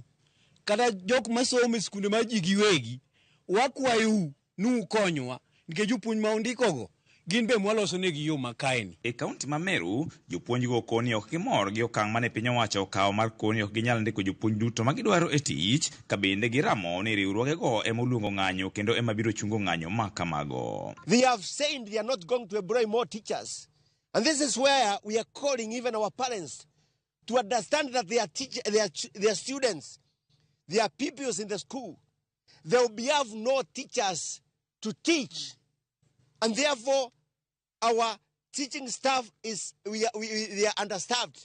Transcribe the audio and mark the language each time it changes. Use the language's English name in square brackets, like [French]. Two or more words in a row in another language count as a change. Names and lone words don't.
[Luo (Kenya and Tanzania)] Kata jok masomo e skunde ma ji giwegi wakwayou nu konywa nikech jopuonj ma ondikogo gin be mwaloso negi yo makaeni. E kaunti ma Meru, jopuonj go koni ok gimor gi okang' mane piny owacho okawo mar koni ok ginyal ndiko jopuonj duto ma gidwaro e tich, ka bende giramo ni riwruogego ema oluongo ng'anyo kendo ema biro chungo ng'anyo ma kamago. [English] They have said they are not going to employ more teachers. And this is where we are calling even our parents to understand that their students, their pupils in the school, they will have no teachers to teach. And therefore, our teaching staff they are understaffed.